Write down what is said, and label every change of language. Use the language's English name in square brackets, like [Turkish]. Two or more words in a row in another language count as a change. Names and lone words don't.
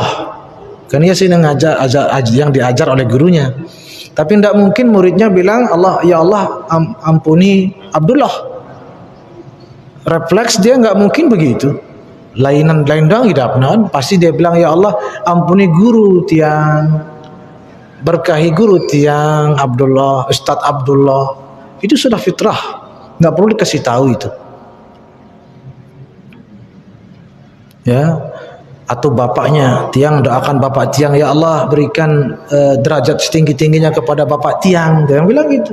[Indonesian] Kan dia sih yang diajar oleh gurunya. Tapi tidak mungkin muridnya bilang Allah, ya Allah ampuni Abdullah. Refleks dia nggak mungkin begitu. Lain dong hidapna, pasti dia bilang ya Allah ampuni guru tiang, berkahi guru tiang Abdullah, Ustadz Abdullah. Itu sudah fitrah, nggak perlu dikasih tahu itu. Ya. Atau bapaknya tiang, doakan bapak tiang, ya Allah berikan derajat setinggi-tingginya kepada bapak tiang, dia bilang gitu.